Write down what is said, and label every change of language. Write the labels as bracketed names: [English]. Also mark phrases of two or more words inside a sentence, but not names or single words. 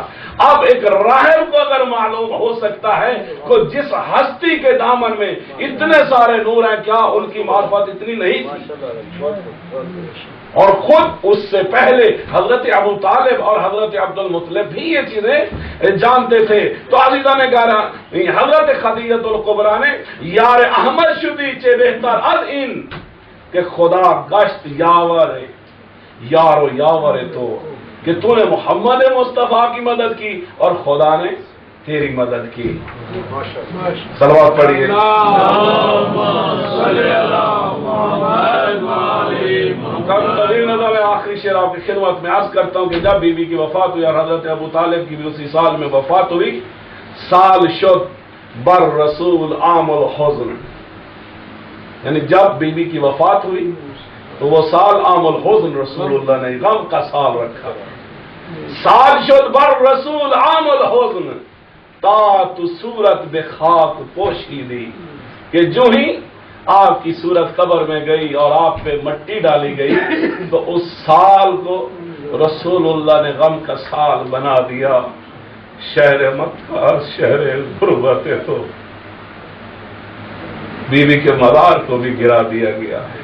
[Urdu] اب ایک راہب کو اگر معلوم ہو سکتا ہے کہ جس ہستی کے دامن میں اتنے سارے نور ہیں، کیا ان کی معرفت اتنی نہیں تھی؟ اور خود اس سے پہلے حضرت ابو طالب اور حضرت عبد المطلب بھی یہ چیزیں جانتے تھے۔ تو عزیزان گرامی، حضرت خدیجۃ الکبریٰ نے [Persian] یار احمد شدی چے بہتر از این کہ خدا گشت یاور تو [Urdu] کہ تو نے محمد مصطفیٰ کی مدد کی اور خدا نے تیری مدد کی۔ صلوات پڑھیے۔ میں آخری شعر آپ کی خدمت میں عرض کرتا ہوں کہ جب بی بی کی وفات ہوئی اور حضرت ابو طالب کی بھی اسی سال میں وفات ہوئی، [Persian] سال شد بر رسول عام الحزن، [Urdu] یعنی جب بی بی کی وفات ہوئی تو وہ سال عام الحزن رسول اللہ نے غم کا سال رکھا۔ [Persian] سال شد بر رسول عام الحزن تا تو صورت بے خاک پوشیدی، [Urdu] کہ جو ہی آپ کی صورت قبر میں گئی اور آپ پہ مٹی ڈالی گئی تو اس سال کو رسول اللہ نے غم کا سال بنا دیا۔ شہر مکہ شہر غربت تو بیوی کے مزار کو بھی گرا دیا گیا ہے۔